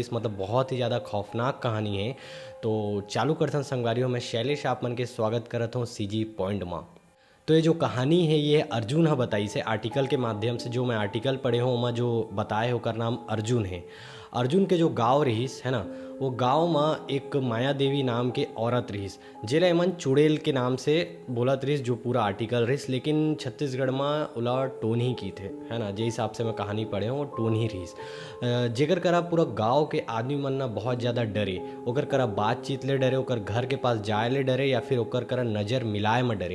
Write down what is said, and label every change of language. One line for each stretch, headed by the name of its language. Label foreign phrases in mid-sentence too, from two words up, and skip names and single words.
Chhattisgarhi: इस मतलब बहुत ही ज़्यादा खौफनाक कहानी है। तो चालू करथन संगवारियों, मैं शैलेश आप मन के स्वागत करत हूँ सीजी पॉइंट में। तो ये जो कहानी है ये अर्जुन ह बताई से आर्टिकल के माध्यम से। जो मैं आर्टिकल पढ़े हूँ ओमा जो बताए होकर नाम अर्जुन है। अर्जुन के जो गांव रहीस है ना, वो गांव में एक माया देवी नाम के औरत रहीस, जेला एमन चुड़ैल के नाम से बोलत रहीस, जो पूरा आर्टिकल रहीस। लेकिन छत्तीसगढ़ में ओला टोनी की थे, है ना, जे हिसाब से मैं कहानी पढ़े हूँ वो टोनी रहीस। जेकर करा पूरा गांव के आदमी मन ना बहुत ज़्यादा डरे, ओकर करा बातचीत ले डरे, ओकर घर के पास जाए ले डरे, या फिर ओकर करा नज़र मिलाए में डरे।